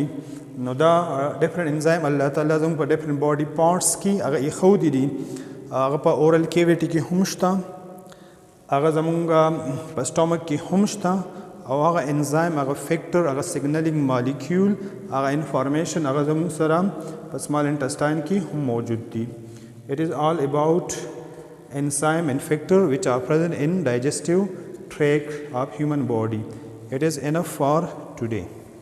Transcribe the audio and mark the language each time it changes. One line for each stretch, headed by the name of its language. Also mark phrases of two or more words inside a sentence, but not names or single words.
Pashto: نو دا
English: different enzyme
Pashto: الله تعالی زموږ په
English: different body parts
Pashto: کې هغه ایښودي دي. هغه په
English: oral cavity
Pashto: کې هم شته هغه زموږ په سټامک کې هم شته او هغه انزایم هغه فیکټر هغه
English: signaling molecule
Pashto: هغه انفارمیشن هغه زموږ سره په
English: small intestine
Pashto: کې هم موجود دي.
English: It is all about enzyme and factor which are present in digestive tract of human body. It is enough for today.